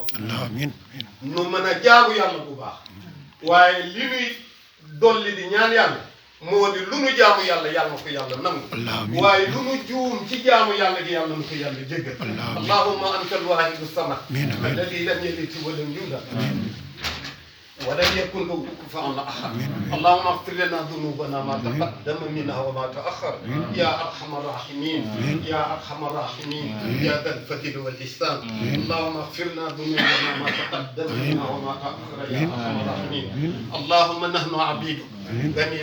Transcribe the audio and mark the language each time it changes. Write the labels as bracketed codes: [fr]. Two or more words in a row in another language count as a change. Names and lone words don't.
[ar] amiin [wo] nu mën a jaamu yàlla bu baax waaye li nuy dolli di ñaan yàlla moo di lu nu jaamu yàlla yàlla na ko yàlla nangu waaye lu nu juum ci jaamu yàlla gi yàlla na ko yàlla jéggal [ar] اللهم أنت الواحد الصمد الذي لم يلد ولم يولد ولم يكن له كفوا احد اللهم اغفر لنا ذنوبنا ما تقدم منها وما تاخر يا ارحم الراحمين يا ارحم الراحمين يا ذا الفضل والاحسان اللهم اغفر لنا ذنوبنا ما تقدم منها وما تاخر يا ارحم الراحمين اللهم نحن عبيدك بني